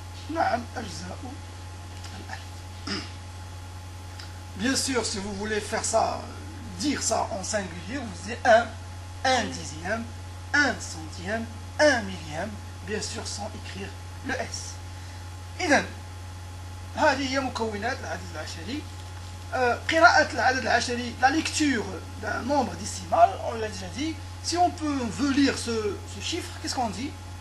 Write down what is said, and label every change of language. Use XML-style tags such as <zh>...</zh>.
<ar>Naam, Ajza'u.</ar> <fr>Bien sûr, si vous voulez faire ça, dire ça en singulier, vous dites un dixième, un centième, un millième, bien sûr sans écrire le S.</fr> <ar>إذن هذه هي مكونات العدد العشري. قراءة العدد العشري,</ar> <fr>la lecture d'un nombre décimal, on l'a déjà dit. Si on veut lire ce chiffre, qu'est-ce qu'on dit?</fr>